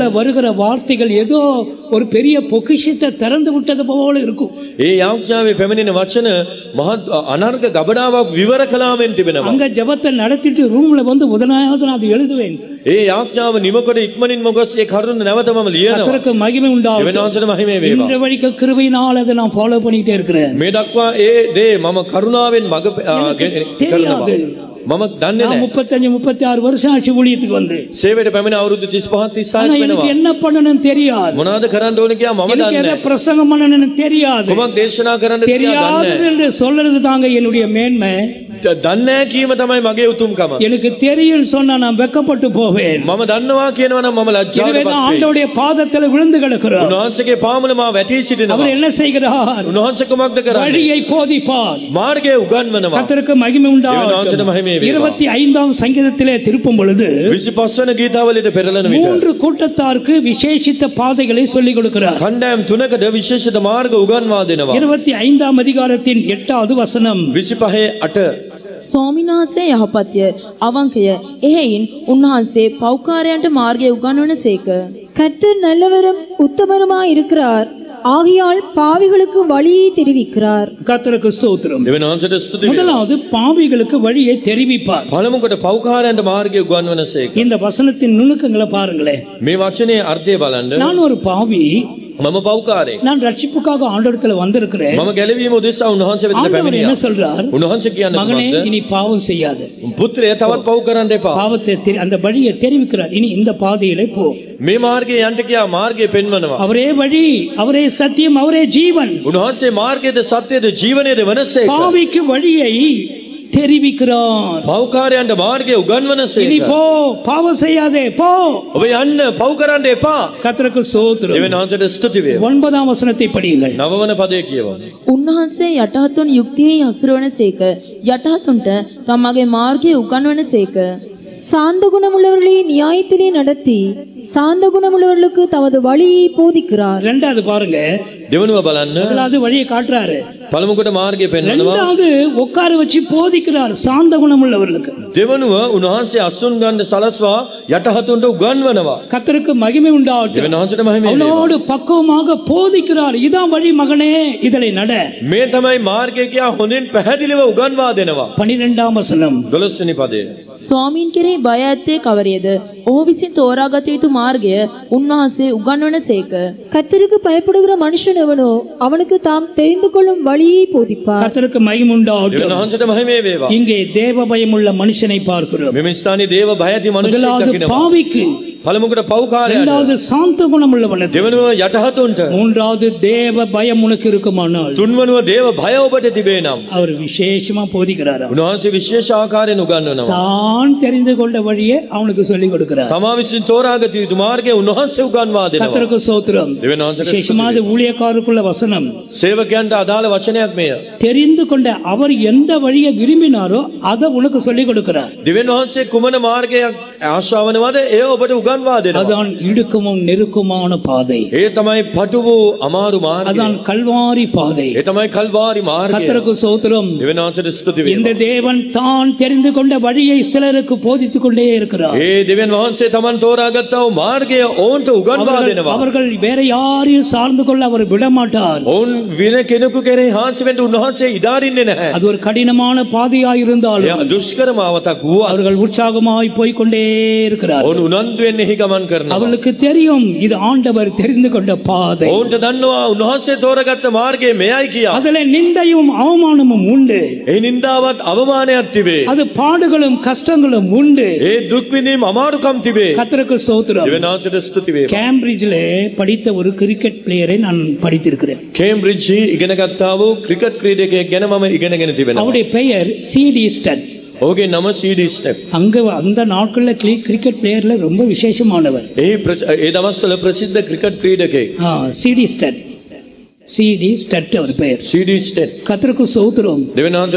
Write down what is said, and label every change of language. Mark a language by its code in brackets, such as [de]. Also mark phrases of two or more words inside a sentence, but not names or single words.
[si] නැහැ. [ta] வருகிற வார்த்தைகள் ஏதோ ஒரு பெரிய பொக்கிஷத்தை திறந்து விட்டது போல இருக்கும். [si] ඒ යාඥාවේ පැමිණෙන වචන මහත් අනර්ග ගබඩාවක් විවර කළාමෙන් තිබෙනවා. [ta] அங்க ஜெபத்தை நடத்திட்டு ரூம்ல வந்து முதலாவது நான் அது எழுதுவேன். [si] ඒ යාඥාව නිමකොට ඉක්මනින්ම ගොස් ඒ කරුණ නැවත මම ලියනවා. [ta] கர்த்தருக்கு மகிமை [si] දෙවියන් [ta] உண்டாகட்டும். [si] වහන්සේට මහිමේ වේවා. [ta] இன்று வரைக்கும் கிருபையினால் அதை நான் ஃபாலோ பண்ணிட்டே இருக்கிறேன். [si] මේ දක්වා ඒ දේ මම කරුණාවෙන් මග කරනවා. මම දන්නේ [ta] நான் [si] නැහැ. [ta] 35-36 வருஷம் ஆட்சி ஊழியத்துக்கு வந்து [si] සේවයට පැමිණ අවුරුදු 35 [ta] ஆனா [si] 36ක් [ta] எனக்கு [si] වෙනවා. [ta] என்ன பண்ணணும்னு தெரியாது. [si] මොනවද කරන්න ඕනේ කියලා මම [ta] எனக்கு [si] දන්නේ [ta] எதை [si] නැහැ. [ta] பிரசங்கம் பண்ணணும்னு தெரியாது. [si] කොමක් දේශනා කරන්නද කියලා දන්නේ [ta] தெரியாதது [si] නැහැ. [ta] என்று சொல்றது தாங்க என்னுடைய மேன்மை. [si] දන්නේ නැහැ කීම තමයි මගේ උතුම්කම. [ta] எனக்கு தெரியும் சொன்னா நான் வெக்கப்பட்டு போவேன். [si] මම දන්නවා කියනවා නම් මම ලැජ්ජාවටපත් [ta] எனவேதான் [si] වෙයි. [ta] ஆண்டவருடைய பாதத்தில் விழுந்து கிடக்கிறோம். [si] උන්වහන්සේගේ පාමුල මා වැටී සිටිනවා. [ta] அவர் என்ன செய்கிறார்? [si] උන්වහන්සේ කොමක්ද කරන්නේ? [ta] வழியை போதிப்பார். [si] මාර්ගය උගන්වනවා. [ta] கர்த்தருக்கு மகிமை தேவன் ஆண்டவருடைய மகிமை உண்டாகட்டும். [si] வேவா. [ta] 25ஆம் சங்கீதத்திலே திருப்பும் பொழுது [si] 25 වෙනි ගීතාවලියට පෙරළන විට [ta] 3 கூட்டத்தாருக்கு விசேஷித்த பாதைகளை சொல்லிக் கொடுக்கிறார். [si] කණ්ඩායම් තුනකට විශේෂිත මාර්ග උගන්වා දෙනවා. [ta] 25ஆம் அதிகாரத்தின் 8வது வசனம். 25:8 [si] ස්වාමීන් වහන්සේ යහපත්ය අවංකය එහෙයින් උන්වහන්සේ පෞකාරයන්ට මාර්ගය උගන්වන සේක. [ta] கர்த்தர் நல்லவரும் உத்தமருமாய் இருக்கிறார், ஆகையால் பாவிகளுக்கு வழியை தெரிவிக்கிறார். கர்த்தருக்கு ஸ்தோத்திரம். [si] දෙවන වහන්සේට ස්තුති වේවා. [ta] முதலாவது பாவிகளுக்கு வழியை தெரிவிப்பார். [si] පළමුවට පෞකාරයන්ට මාර්ගය උගන්වන සේක. [ta] இந்த வசனத்தின் நுணுக்கங்களை பாருங்களேன். [si] මේ වචනේ අර්ථය බලන්න. [ta] நான் ஒரு பாவி, [si] මම පව්කාරයෙක්. [ta] நான் ரட்சிப்புக்காக ஆண்டவரத்துல வந்திருக்கிறேன். [si] මම ගැලවීම උදෙසා උන්වහන්සේ වෙතට [ta] ஆண்டவர் என்ன [si] පැමිණියා. [ta] சொல்றார்? [si] උන්වහන්සේ කියන්නේ [ta] மகனே [si] මොකක්ද? [ta] இனி பாவம் செய்யாத. [si] පුත්‍රය තවත් පව් කරන්න එපා. [ta] பாவத்தை அந்த வழியை தெரிவிக்கிறார். இனி இந்த பாதையிலே போ. [si] මේ මාර්ගයේ යන්න කියා මාර්ගය පෙන්වනවා. [ta] அவரே வழி, அவரே சத்தியம், அவரே ஜீவன். [si] උන්වහන්සේ මාර්ගයේද සත්‍යයේද ජීවනයේද වෙනසේක. [ta] பாவிக்கு வழியை தெரிவிக்கிறார். [si] පව්කාරයන්ට මාර්ගය [ta] இனி [si] උගන්වනසේක. [ta] போ, பாவம் செய்யாதே, போ. [si] ඔබ යන්න පව් කරන්න එපා. [ta] கர்த்தருக்கு ஸ்தோத்திரம். [si] දෙවියන් වහන්සේට ස්තුති වේවා. [ta] 9ாம் වசனத்தை படியுங்கள். [si] නවවන පදයේ කියවන්න. උන්වහන්සේ යටහතුන් යුක්තියෙහි හසුරවන සේක යටහතුන්ට තමාගේ මාර්ගය උගන්වන සේක [ta] சாந்த குணமுள்ளவர்களை நியாயத்திலே நடத்தி சாந்த குணமுள்ளவர்களுக்கு தமது வழியை போதிக்கிறார். 2வது பாருங்க. [si] දෙවනුව බලන්න. [ta] முதலாவது வழியை காட்டுறாரு. [si] පළමුවට මාර්ගය පෙන්වනවා. [ta] 2வது உட்கார வச்சு போதிக்கிறார் சாந்த குணம் உள்ளவர்களுக்கு. [si] දෙවනුව උන්වහන්සේ අසුන් ගන්න සලස්වා යටහතුන්ට උගන්වනවා. [ta] கர்த்தருக்கு மகிமை உண்டாகட்டும். [si] දෙවියන් වහන්සේට මහිම වේවා. [ta] அவனோடு பக்குவமாக போதிக்கிறார். இதான் வழி மகனே, இதிலே நட. [si] මේ තමයි මාර්ගය කියා හොඳින් පැහැදිලිව උගන්වා දෙනවා. [ta] 12ாம் வசனம். [si] 12 වෙනි පදය. ස්වාමීන් කෙරෙහි බය ඇත්තේ කවරේද? ඔහු විසින් තෝරාගත යුතු මාර්ගය උන්වහන්සේ උගන්වන සේක. [ta] கர்த்தருக்கு பயப்படுகிற மனுஷன் எவனோ அவனுக்கு தாம் தெரிந்து கொள்ளும் வழியை போதிப்பார். கர்த்தருக்கு மகிமை [si] දෙවියන් [ta] உண்டாகட்டும். [si] වහන්සේට මහිම වේවා. [ta] இங்கே தேவ பயமுள்ள மனுஷனை பார்க்கிறோம். [si] මෙම ස්ථානයේ දේව භය ඇති මිනිසෙක් [ta] முதலாவது [si] දකිනවා. [ta] பாவிக்கு, [si] පළමුවට පව්කාරයන්ට. [ta] இரண்டாவது சாந்த குணம் உள்ளவனுக்கு, [si] දෙවනුව යටහතුන්ට. [ta] மூன்றாவது தேவ பயம் உனக்கு இருக்குமானால் [si] තුන්වනුව දේව භය ඔබට තිබේ නම්. [ta] அவர் விசேஷமா போதிக்கிறாராம். [si] උන්වහන්සේ විශේෂ ආකාරයෙන් උගන්වනවා. [ta] தான் தெரிந்து கொண்ட வழியை அவனுக்கு சொல்லிக் கொடுக்கிறார். [si] තමා විසින් තෝරාගත යුතු මාර්ගය උන්වහන්සේ උගන්වා දෙනවා. [ta] கர்த்தருக்கு ஸ்தோத்திரம். [si] දෙවියන් වහන්සේට [ta] விசேஷமாக ஊழியக்காரருக்குள்ள வசனம். [si] සේවකයන්ට අදාළ වචනයක් මෙය. [ta] தெரிந்து கொண்ட அவர் எந்த வழியை விரும்பினாரோ அதை உனக்கு சொல்லிக் கொடுக்கிறார். [si] දෙවියන් වහන්සේ කුමන මාර්ගයක් ආශාවනවද එය ඔබට උගන්වා දෙනවා. [ta] அதான் இடுக்கமும் நெருக்கமான பாதை. [si] ඒ තමයි පටු වූ අමාරු මාර්ගය. [ta] அதான் கல்வாரி பாதை. [si] ඒ තමයි කල්වාරි මාර්ගය. [ta] கர்த்தருக்கு ஸ்தோத்திரம். [si] දෙවියන් වහන්සේට ස්තුති [ta] இந்த [si] වේවා. [ta] தேவன் தான் தெரிந்து கொண்ட வழியை சிலருக்கு போதித்துக் கொண்டே இருக்கிறார். [si] ඒ දෙවියන් වහන්සේ තමන් තෝරාගත්තා වූ මාර්ගය ඔවුන්ට උගන්වා දෙනවා. [ta] அவர்கள் வேற யாரையும் சார்ந்து கொள்ள அவர் விடமாட்டார். [si] ඔවුන් වෙන කෙනෙකු කෙරෙහි හාන්සි වෙන්න උන්වහන්සේ ඉඩාරින්නේ නැහැ. [ta] அது ஒரு கடினமான பாதையாய் இருந்தாலும் [si] එය දුෂ්කර මාවතක් වුවත් [ta] அவர்கள் உற்சாகமாய் போய்க்கொண்டே இருக்கிறார். [si] ඔවුන් උනන්දුවෙන් එහි ගමන් කරනවා. [ta] அவர்களுக்கு தெரியும் இது ஆண்டவர் தெரிந்து கொண்ட பாதை. [si] ඔවුන්ට දන්නවා උන්වහන්සේ තෝරාගත්ත මාර්ගය මෙයයි කියා. [ta] அதில் நிந்தையும் அவமானமும் உண்டு. [si] එහි නින්දාවත් අවමානයක් තිබේ. [ta] அது பாடுகளும் கஷ்டங்களும் உண்டு. [si] ඒ දුක් විඳීම් අමාරුකම් තිබේ. [ta] கர்த்தருக்கு ஸ்தோத்திரம். [si] දෙවියන් වහන්සේට ස්තුති වේවා. [ta] கேம்பிரிட்ஜில் படித்த ஒரு [en] cricket player [ta] நான் படித்திருக்கிறேன். [si] කේම්බ්‍රිජ්ජි ඉගෙන ගත්තා වූ ක්‍රිකට් ක්‍රීඩකයෙක් ගැන මම ඉගෙනගෙන තිබෙනවා. [ta] அவருடைய பெயர் சிடி ஸ்டட். [si] ඔහුගේ නම CD ස්ටෙප්. [ta] அங்க அந்த நாட்கள்ல [en] cricket player [ta] ரொம்ப விசேஷமானவர். [si] ඒ දවස්වල ප්‍රසිද්ධ ක්‍රිකට් ක්‍රීඩකයෙක්. [ta] சிடி ஸ்டட். சிடி ஸ்டட் அவர் பெயர். [si] CD ස්ටෙප්. [ta] கர்த்தருக்கு ஸ்தோத்திரம். [si] දෙවියන් වහන්සේට